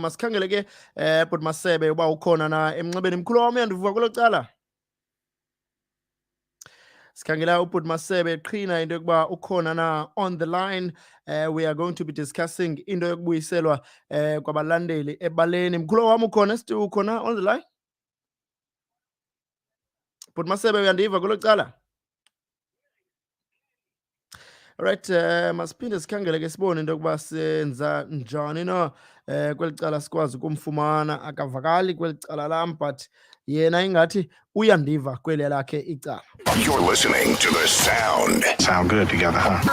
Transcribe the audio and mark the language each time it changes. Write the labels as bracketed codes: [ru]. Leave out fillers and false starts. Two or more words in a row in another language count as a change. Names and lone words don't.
[xh] Masikhangele ke but Masebe uba ukhona na emnxebeni. Mkhulu wami uyandivuka kulo cala. Sikhangela ubut Masebe Qhina into yokuba ukhona na [en] on the line. We are going to be discussing [xh] into yokubuyiselwa kwabalandeli ebaleni. Mkhulu wami ukhona ukhona [en] on the line? [xh] but Masebe uyandiva kwelo cala? Alright, masiphinde sikhangele ke sibone into yokuba senza njani na kweli cala sikwazi ukumfumana. Akavakali kweli cala lam, but yena ingathi uyandiva kweli lakhe icala. [en] You're listening to the sound. Sound good together, huh?